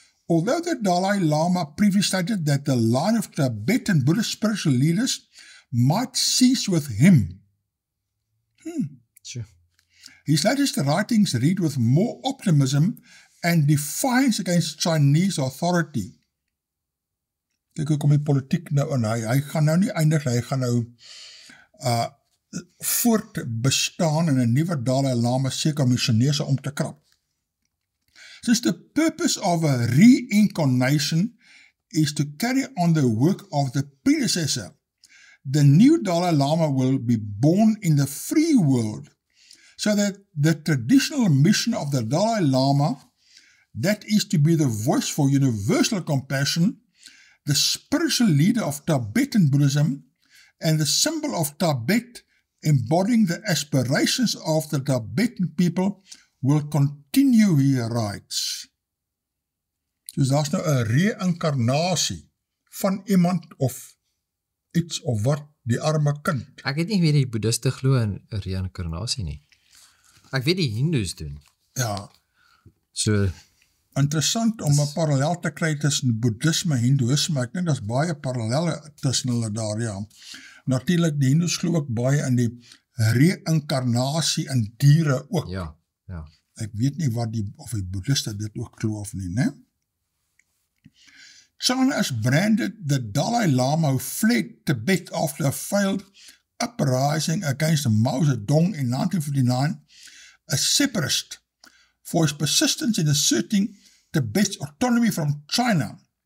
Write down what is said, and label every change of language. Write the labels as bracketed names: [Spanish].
[English] Although the Dalai Lama previously stated that the line of Tibetan Buddhist spiritual leaders might cease with him. Sure. His latest writings read with more optimism and defiance against Chinese authority. [Afrikaans] Kyk hoe kom die politiek nou in, hy gaan nou nie eindig, hy gaan nou voortbestaan in 'n nuwe Dalai Lama seker missionese om te krap. [English] Since the purpose of a reincarnation is to carry on the work of the predecessor, the new Dalai Lama will be born in the free world, so that the traditional mission of the Dalai Lama, that is to be the voice for universal compassion, the spiritual leader of Tibetan Buddhism, and the symbol of Tibet embodying the aspirations of the Tibetan people, will continue, he writes. [Afrikaans] Dus daar is nou 'n reïnkarnasie van iemand of iets of wat, die arme kind. Ek weet nie wie die Boeddhiste glo in 'n reïnkarnasie nie. Ek weet die Hindoes doen. Ja. So interessant om 'n parallel te kry tussen Boeddhisme en Hindoeïsme. Ek dink daar's baie parallelle tussen hulle daar, ja. Natuurlik, die Hindoes glo ook baie in die reïnkarnasie in diere ook. Ja. Ek weet nie of die Boeddhiste dit ook glo of nie, né? [English] China has branded the Dalai Lama who fled Tibet after a failed uprising against Mao Zedong in 1959 a separatist for his persistence in asserting Tibet's autonomy from China.